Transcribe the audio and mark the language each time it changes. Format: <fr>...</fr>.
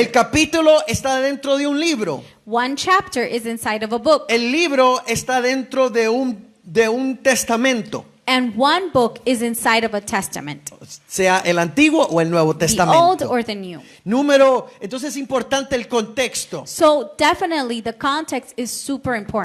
<es>El capítulo está dentro de un libro.</es> <en>One chapter is inside of a book.</en> <es>El libro está dentro de un testamento,</es> <en>And one book is inside of a testament.</en> <es>sea el Antiguo o el Nuevo</es> <en>The old</en> <es>Testamento.</es> <en>or the new.</en> <es>Entonces es importante el contexto,</es> <en>So definitely the context is super important.</en>